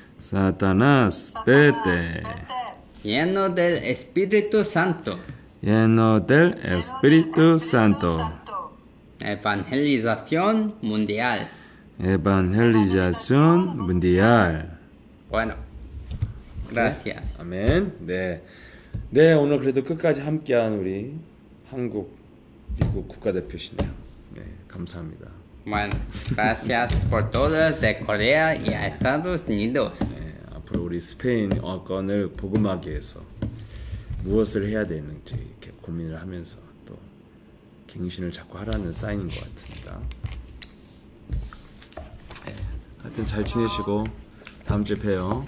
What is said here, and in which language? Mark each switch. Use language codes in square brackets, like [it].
[es] Satanás vete. Lleno del Espíritu Santo. Lleno del Espíritu Santo. Evangelización mundial. Evangelización mundial. Bueno, gracias. [ko] 아멘. 네. 네, 오늘 그래도 끝까지 함께한 우리 한국, 미국 국가대표시네요. 네, 감사합니다. [es] Bueno, gracias por todos de Corea y a Estados Unidos. [ko] 네, 앞으로 우리 스페인어권을 복음하기 위해서 무엇을 해야 되는지 이렇게 고민을 하면서 또 갱신을 자꾸 하라는 사인인 것 같습니다. 네, 하여튼 잘 지내시고 다음 주에 봬요.